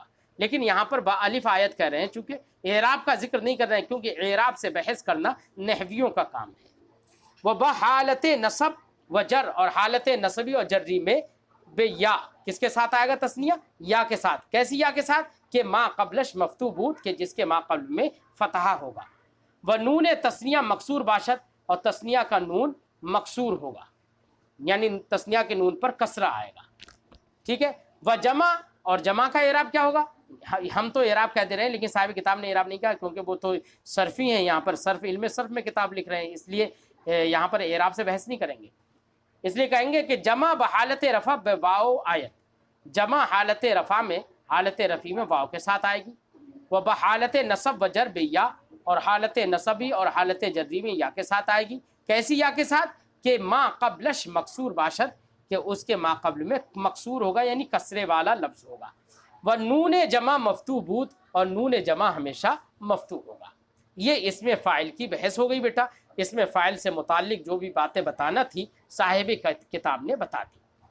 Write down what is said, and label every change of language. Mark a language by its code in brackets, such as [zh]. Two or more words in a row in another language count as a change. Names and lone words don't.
[ur] لیکن یہاں پر [fa] با الف آیت [ur] کہہ رہے ہیں چونکہ اعراب کا ذکر نہیں کر رہے ہیں، کیونکہ اعراب سے بحث کرنا نحویوں کا کام ہے. [fa] وہ بحالت نصب و جر، [ur] اور حالت نصبی اور جری میں بے یا کس کے ساتھ آئے گا تثنیہ؟ یا کے ساتھ. کیسی یا کے ساتھ؟ کہ [fa] ما قبلش مفتوح بود، [ur] کہ جس کے ما قبل میں فتحہ ہوگا. [fa] وہ نون تثنیہ مکسور باشد، [ur] اور تثنیہ کا نون مکسور ہوگا یعنی تثنیہ کے نون پر کسرہ آئے گا. ٹھیک ہے، وہ جمع، اور جمع کا اعراب کیا ہوگا؟ ہم تو اعراب کہہ دے رہے ہیں لیکن صاحب کتاب نے اعراب نہیں کہا کیونکہ وہ تو صرفی ہیں، یہاں پر صرف علم صرف میں کتاب لکھ رہے ہیں، اس لیے یہاں پر اعراب سے بحث نہیں کریں گے. اس لیے کہیں گے کہ [fa] جمع بحالت رفع بواو آیت، [ur] جمع حالت رفع میں حالت رفیع میں واو کے ساتھ آئے گی. [fa] وہ بحالت نصب و جر بیا، [ur] اور حالت نصبی اور حالت جری میں یا کے ساتھ آئے گی. کیسی یا کے ساتھ؟ [fa] کہ ما قبلش مکسور باشد، [ur] کہ اس کے ما قبل میں مکسور ہوگا یعنی کسرے والا لفظ ہوگا. [fa] وہ نون جمع مفتوح بود، [ur] اور نون جمع ہمیشہ مفتوح ہوگا. یہ اس میں فاعل کی بحث ہو گئی بیٹا. اس میں فاعل سے متعلق جو بھی باتیں بتانا تھی صاحب کتاب نے بتا دی.